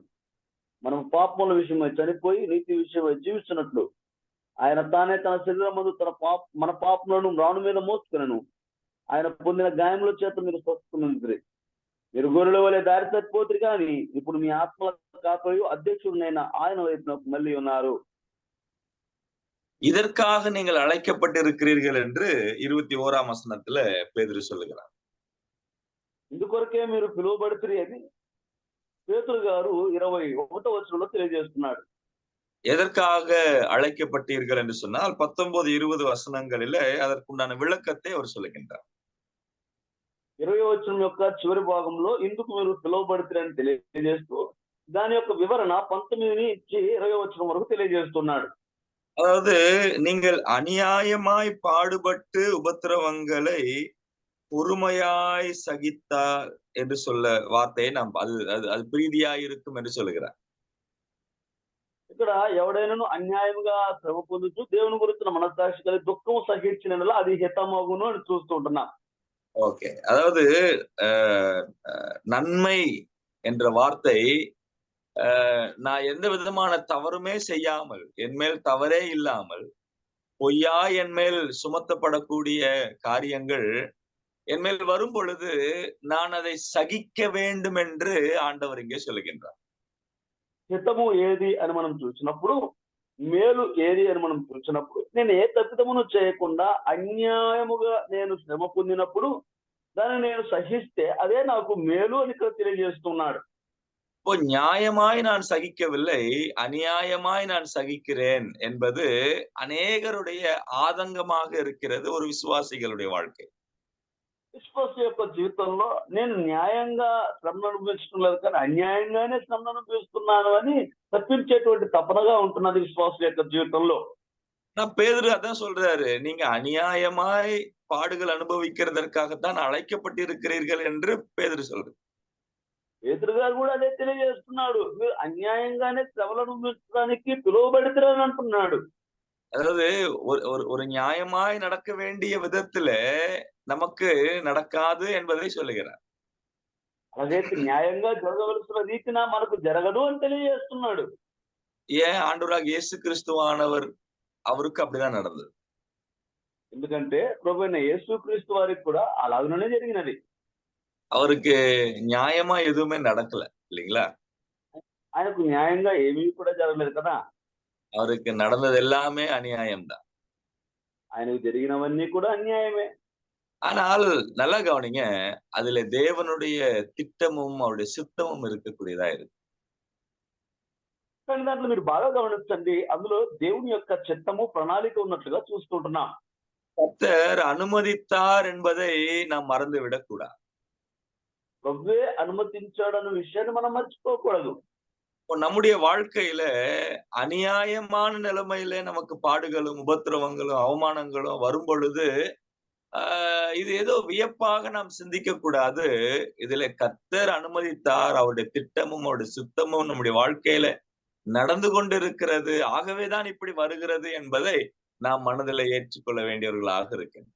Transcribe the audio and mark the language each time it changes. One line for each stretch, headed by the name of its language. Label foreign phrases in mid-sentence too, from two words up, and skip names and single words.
Telugu: మనం పాపముల విషయమై చనిపోయి నీతి విషయమై జీవిస్తున్నట్లు ఆయన తానే తన శరీరం ముందు మన పాపములను రాను మీద మోసుకున్నాను. ఆయన పొందిన గాయముల చేత మీరు స్వస్థులు. మీరు గొర్రెల వలె దారి తప్పిపోతురు కానీ ఇప్పుడు మీ ఆత్మల కాపరి అధ్యక్షుడునైన ఆయన వైపునకు మళ్ళీ ఉన్నారు.
Tamil: இதற்காக நீங்கள் அழைக்கப்பட்டிருக்கிறீர்கள் என்று 21ஆம் வசனத்துல பேதுரு சொல்லுகிறார்.
Telugu: ఇందుకొరకే మీరు పిలువబడుతురి అని పేతురు గారు 21వ వచనంలో తెలియజేస్తున్నాడు.
Tamil: எதற்காக அழைக்கப்பட்டீர்கள் என்று சொன்னால் 19, 20 வசனங்களிலே அதற்குண்டான விளக்கத்தை அவர் சொல்லுகின்றார்.
Telugu: 20వ వచనం యొక్క చివరి భాగంలో ఇందుకు మీరు పిలువబడుతురని తెలియజేస్తూ దాని యొక్క వివరణ 19 నుంచి 20వ వచనం వరకు తెలియజేస్తున్నాడు.
Tamil: அதாவது நீங்கள் அநியாயமாய் பாடுபட்டு உபத்திரவங்களை பொறுமையாய் சகித்தார் என்று சொல்ல வார்த்தையை நாம் அது பிரீதியாய் இருக்கும் என்று சொல்லுகிறார்.
Telugu: ఇక్కడ ఎవడైనాను అన్యాయంగా శ్రమ పొందుతూ దేవుని గురించిన మనస్సాక్షి కలిగి దుఃఖం సహించిన అది హితమగును అని చూస్తుంటున్నాం.
Tamil: ஓகே, அதாவது நன்மை என்ற வார்த்தை நான் எந்த விதமான தவறுமே செய்யாமல், என் மேல் தவறே இல்லாமல், பொய்யா என் மேல் சுமத்தப்படக்கூடிய காரியங்கள் என் மேல் வரும் பொழுது நான் அதை சகிக்க வேண்டும் என்று ஆண்டவர் இங்கே சொல்லுகின்றார்.
Telugu: హితము ఏది అని మనం చూసినప్పుడు, మేలు ఏది అని మనం చూసినప్పుడు, నేను ఏ తప్పిదమును చేయకుండా అన్యాయముగా నేను శ్రమ పొందినప్పుడు దాన్ని నేను సహిస్తే అదే నాకు మేలు అని ఇక్కడ తెలియజేస్తున్నాడు.
Tamil: இப்போ நியாயமாய் நான் சகிக்கவில்லை, அநியாயமாய் நான் சகிக்கிறேன் என்பது அநேகருடைய ஆதங்கமாக இருக்கிறது ஒரு விசுவாசிகளுடைய வாழ்க்கை.
Telugu: విశ్వాస యొక్క జీవితంలో నేను న్యాయంగా శ్రమను అనుభవించడం లేదు కానీ అన్యాయంగానే శ్రమను అనుభవిస్తున్నాను అని తప్పించేటువంటి తపనగా ఉంటున్నది విశ్వాసుల యొక్క జీవితంలో.
Tamil: பேதுரு அதான் சொல்றாரு, நீங்க அநியாயமாய் பாடுகள் அனுபவிக்கிறதற்காகத்தான் அழைக்கப்பட்டிருக்கிறீர்கள் என்று பேதுரு சொல்றாரு.
Telugu: పేతురు గారు కూడా అదే తెలియజేస్తున్నాడు, మీరు అన్యాయంగానే శ్రమలు అనుభవించడానికి పిలువబడితేరని అంటున్నాడు.
Tamil: அதாவது ஒரு நியாயமாய் நடக்க வேண்டிய விதத்துல நமக்கு நடக்காது என்பதை சொல்லுகிறார்.
Telugu: అలాగైతే న్యాయంగా జరగవలసిన రీతిన మనకు జరగదు అని తెలియజేస్తున్నాడు.
Tamil: ஏன் ஆண்டவராக இயேசு கிறிஸ்துவானவர் அவருக்கு அப்படிதான் நடந்தது.
Telugu: ఎందుకంటే ప్రభు అయిన యేసుక్రీస్తు వారికి కూడా అలాగనే జరిగినది.
Tamil: அவருக்கு நியாயமா எதுவுமே நடக்கல இல்லைங்களா?
Telugu: ఆయనకు న్యాయంగా ఏమీ కూడా జరగలేదు కదా.
Tamil: அவருக்கு நடந்தது எல்லாமே அநியாயம்தான்.
Telugu: ఆయనకు జరిగినవన్నీ కూడా అన్యాయమే.
Tamil: ஆனால் நல்லா கவனிங்க, அதுல தேவனுடைய திட்டமும் அவருடைய சித்தமும் இருக்கக்கூடியதா இருக்கு.
Telugu: కానీ దాంట్లో మీరు బాగా గమనించండి, అందులో దేవుని యొక్క చిత్తము ప్రణాళిక ఉన్నట్లుగా చూస్తుంటున్నాం.
Tamil: கர்த்தர் அனுமதித்தார் என்பதை நாம் மறந்து விடக்கூடாது.
Telugu: ప్రభువే అనుమతించాడన్న విషయాన్ని మనం మర్చిపోకూడదు.
Tamil: நம்முடைய வாழ்க்கையில அநியாயமான நிலைமையில நமக்கு பாடுகளும் உபத்திரவங்களும் அவமானங்களும் வரும் பொழுது இது ஏதோ வியப்பாக நாம் சிந்திக்க கூடாது. இதுல கர்த்தர் அனுமதித்தார், அவருடைய திட்டமும் அவருடைய சுத்தமும் நம்முடைய வாழ்க்கையில நடந்து கொண்டிருக்கிறது, ஆகவேதான் இப்படி வருகிறது என்பதை நாம் மனதில் ஏற்றுக்கொள்ள வேண்டியவர்களாக இருக்கின்றோம்.